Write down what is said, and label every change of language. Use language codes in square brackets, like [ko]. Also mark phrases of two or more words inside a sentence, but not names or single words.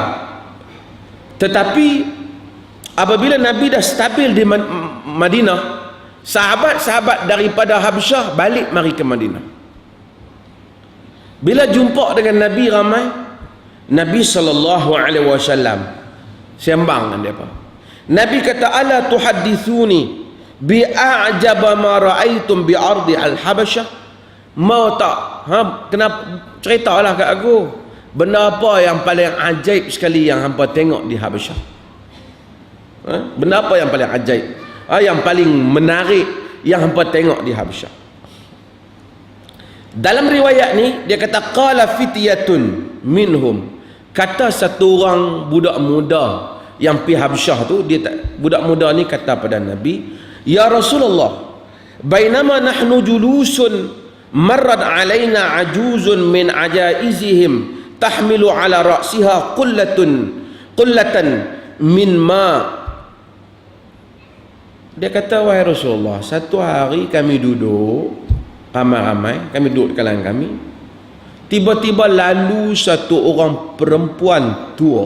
[ms] Tetapi apabila Nabi dah stabil di Madinah, sahabat-sahabat daripada Habasyah balik mari ke Madinah. Bila jumpa dengan Nabi ramai, Nabi SAW sembang dengan dia. Nabi kata, [ar] ألا تحدثوني بأعاجيب ما رأيتم بأرض الحبشة. [ms] Mau tak? Kenapa? Ceritalah kat aku. Benda apa yang paling ajaib sekali yang hampa tengok di Habasyah? Benda apa yang paling ajaib? Yang paling menarik yang hampa tengok di Habasyah? Dalam riwayat ni dia kata [ar] قال فتية منهم, [ms] kata satu orang budak muda yang pergi Habasyah tu, budak muda ni kata pada Nabi, [ar] يا رسول الله بينما نحن جلوس مرت علينا عجوز من عجائزهم تحمل على رأسها قلة من ماء. [ms] Dia kata, wahai Rasulullah, satu hari kami duduk ramai-ramai, kami duduk di kalangan kami, tiba-tiba lalu satu orang perempuan tua.